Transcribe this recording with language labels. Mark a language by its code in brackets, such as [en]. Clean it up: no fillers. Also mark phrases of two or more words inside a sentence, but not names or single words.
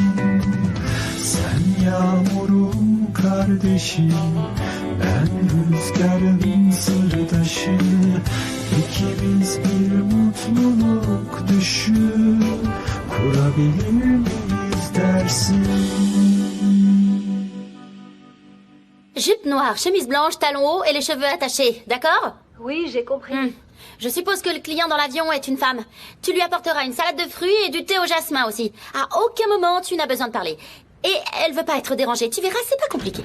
[tr] Sen yağmurun kardeşi, ben rüzgarın sırdaşı. İkimiz bir mutluluk düşü kurabilir miyiz dersin? [fr] Jupe noire, chemise blanche, talons hauts et les cheveux attachés, d'accord? Oui, j'ai compris. Je suppose que le client dans l'avion est une femme. Tu lui apporteras une salade de fruits et du thé au jasmin aussi. À aucun moment tu n'as besoin de parler. Et elle veut pas être dérangée, tu verras, c'est pas compliqué.